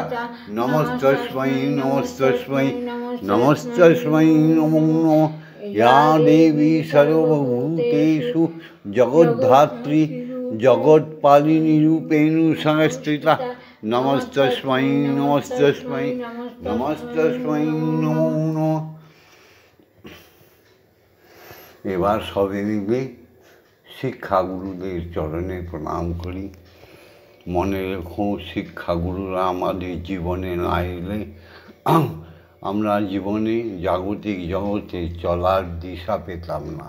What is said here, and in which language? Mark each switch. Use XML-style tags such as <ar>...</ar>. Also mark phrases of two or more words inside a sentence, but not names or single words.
<sa>नमस्तस्मै नमस्तस्मै नमस्तस्मै नमो नमः। या देवी सर्वभूतेषु जगद्धात्री जगत्पालिनी रूपेण संस्थिता। नमस्तस्मै नमस्तस्मै नमस्तस्मै नमो नमः।</sa> <bn>এবার সবে মিলে শিক্ষাগুরুদের চরণে প্রণাম করি। মনে রেখো, শিক্ষাগুরুরা আমাদের জীবনে না এলে আমরা জীবনে জাগতিক জগতে চলার দিশা পেতাম না।</bn>